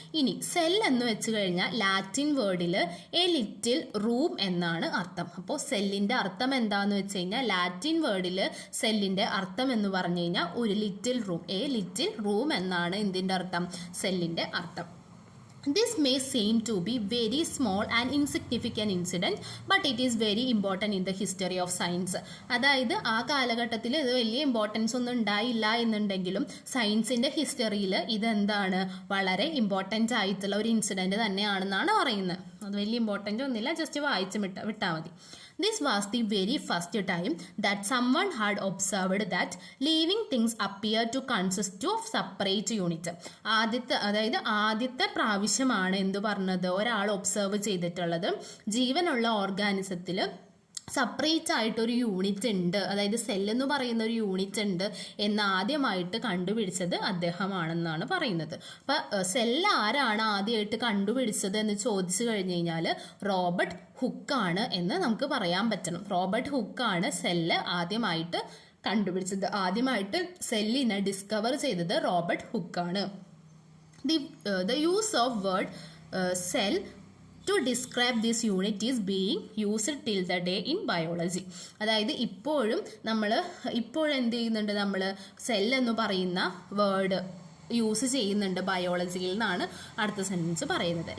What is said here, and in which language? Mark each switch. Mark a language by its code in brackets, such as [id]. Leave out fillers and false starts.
[ml] ഇനി സെൽ എന്ന് വെച്ച് കഴിഞ്ഞാൽ ലാറ്റിൻ വേർഡിൽ [en] a little room [ml] എന്നാണ് അർത്ഥം. അപ്പോൾ സെല്ലിന്റെ അർത്ഥം എന്താന്ന് വെച്ച് കഴിഞ്ഞാൽ, ലാറ്റിൻ വേർഡിൽ സെല്ലിന്റെ അർത്ഥം എന്ന് പറഞ്ഞു കഴിഞ്ഞാൽ ഒരു little room, [en] a little room [ml] എന്നാണ് എന്തിന്റെ അർത്ഥം, സെല്ലിന്റെ അർത്ഥം. [en] This may seem to be very small and insignificant incident, but it is very important in the history of science. [ml] അതായത് ആ കാലഘട്ടത്തിൽ ഇത് വലിയ ഇമ്പോർട്ടൻസ് ഒന്നും ഉണ്ടായില്ല എന്നുണ്ടെങ്കിലും സയൻസിന്റെ ഹിസ്റ്ററിയിൽ ഇതെന്താണ്, വളരെ ഇമ്പോർട്ടൻ്റ് ആയിട്ടുള്ള ഒരു ഇൻസിഡന്റ് തന്നെയാണെന്നാണ് പറയുന്നത്. അത് വലിയ ഇമ്പോർട്ടൻ്റ് ഒന്നുമില്ല, ജസ്റ്റ് വായിച്ച് വിട്ടാൽ മതി. [en] This was the very first time that someone had observed that living things appear to consist of separate unit. [ml] ആദ്യത്തെ പ്രാവശ്യമാണ് എന്ത് പറഞ്ഞത്, ഒരാൾ ഒബ്സർവ് ചെയ്തിട്ടുള്ളത് ജീവനുള്ള ഓർഗാനിസത്തിൽ സെപ്പറേറ്റ് ആയിട്ടൊരു യൂണിറ്റ് ഉണ്ട്, അതായത് സെല്ലെന്ന് പറയുന്ന ഒരു യൂണിറ്റ് ഉണ്ട് എന്ന് ആദ്യമായിട്ട് കണ്ടുപിടിച്ചത് അദ്ദേഹമാണെന്നാണ് പറയുന്നത്. അപ്പം സെല്ല് ആരാണ് ആദ്യമായിട്ട് കണ്ടുപിടിച്ചത് എന്ന് ചോദിച്ചു കഴിഞ്ഞു കഴിഞ്ഞാൽ റോബർട്ട് ഹുക്കാണ് എന്ന് നമുക്ക് പറയാൻ പറ്റണം. റോബർട്ട് ഹുക്കാണ് സെല്ല് ആദ്യമായിട്ട് കണ്ടുപിടിച്ചത്. ആദ്യമായിട്ട് സെല്ലിനെ ഡിസ്കവർ ചെയ്തത് Robert ഹുക്കാണ്. [en] The use of word cell to describe this unit is being used till the day in biology. [ml] അതായത് ഇപ്പോഴെന്ത് ചെയ്യുന്നുണ്ട്, നമ്മൾ സെൽ എന്ന് പറയുന്ന വേർഡ് യൂസ് ചെയ്യുന്നുണ്ട് ബയോളജിയിൽ നിന്നാണ് അടുത്ത സെൻറ്റൻസ് പറയുന്നത്.